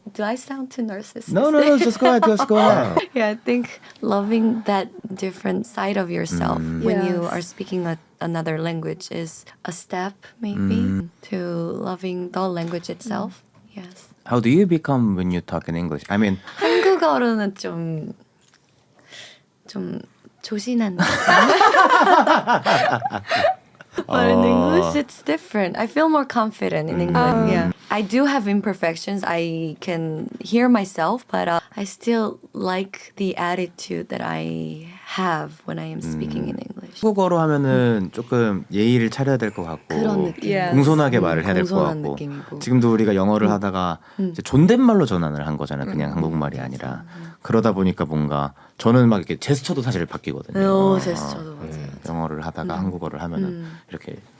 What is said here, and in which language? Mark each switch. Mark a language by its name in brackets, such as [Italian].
[English] Do I sound too narcissistic? No, just go ahead. Yeah, I think loving that different side of yourself when you Yes. are speaking another language is a step maybe to loving the language itself. Yes. How do you become when you talk in English? I mean, [Korean] 한국어로는 좀 조신한 느낌. [English] But in English, it's different. I feel more confident in English. Yeah, I do have imperfections. I can hear myself, but I still like the attitude that I have when I am speaking in English. [Korean] 한국어로 하면은 조금 예의를 차려야 될 것 같고 그런 느낌. [English] Yes. [Korean] 공손하게 말을 해야 될 것 공손한 같고 느낌이고. 지금도 우리가 영어를 하다가 이제 존댓말로 전환을 한 거잖아요. 그냥 한국말이 아니라 그러다 보니까 뭔가 저는 막 이렇게 제스처도 사실 바뀌거든요. 제스처도 맞아요. 영어를 하다가 한국어를 하면은 이렇게